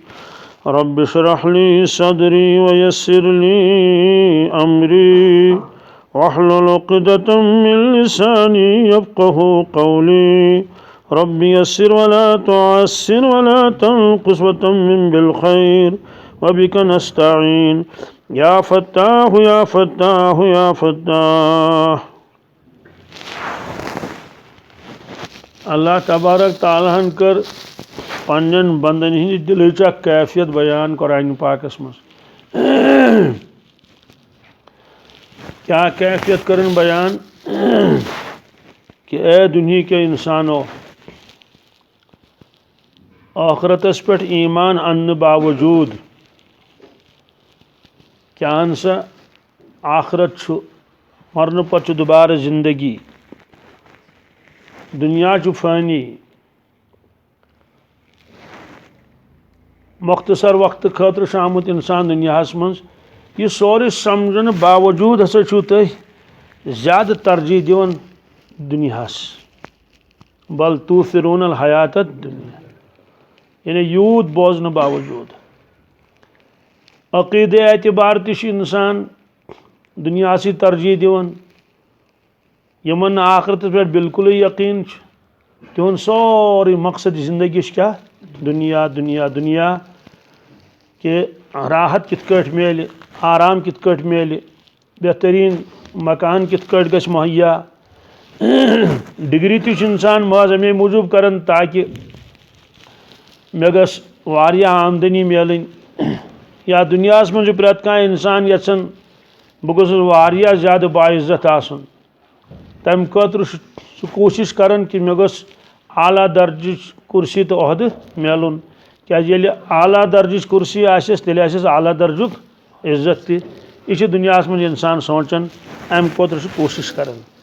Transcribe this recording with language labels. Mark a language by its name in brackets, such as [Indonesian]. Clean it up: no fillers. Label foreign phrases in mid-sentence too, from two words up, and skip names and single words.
[Arabic] رب اشرح لي صدري ويسر لي أمري واحلل عقدة من لساني يفقه قولي. رب يسر ولا تعسر ولا تنقص وتمم بالخير وبك نستعين يا فتاح يا فتاح يا فتاح. [Kashmiri] اللہ تبارک تعالیٰ ہن کر پنن بندن ہند دلچ کیفیت بیان قرآن پاکس مز. کیا کیفیت کرن بیان کہ [Urdu] اے دنیا کے انسانو [Kashmiri] آخرتس پہ ایمان ان باوجود کیا سا آخرت مرن پتہ دوبارہ زندگی دنیا فانی مختصر وقت خاطر آمت انسان دنیا من یہ سورے سمجھنے باوجود ہسا چھو تھی زیادہ ترجیح دیون دنیاس. [Arabic] بل توثرون الحیات الدنیا [Kashmiri] یعنی یوت بوزن باوجود عقیدہ اعتبار تش انسان دنیا سی ترجیح دیوان یمن آخرت پہ بالکل یقین تہن سوری مقصد زندگی کیا دنیا دنیا دنیا کہ راحت کت کٹ میل آرام کت کٹ میل بہترین مکان کت کٹ گژھِ مہیا ڈگری تہ انسان محض امے موجوب کران تاکہ مے گژھ واریاہ آمدنی میلن یا دنیا من پرٛٮ۪تھ کانٛہہ انسان یژھان بہ گوٚژھُس واریاہ زیادٕ باعزت آسُن تمہِ خٲطرٕ سُہ کوٗشش کران کہ مے گوٚژھ اعلیٰ درجٕچ کرسی تہٕ عہدٕ میلُن کیازِ ییٚلہِ اعلیٰ درجٕچ کرسی آسٮ۪س تیٚلہِ آسٮ۪س اعلیٰ درجُک عزت تہِ یہ چھُ دُنیاہس منٛز انسان سونٛچان امہِ خٲطرٕ چھُ کوٗشش کران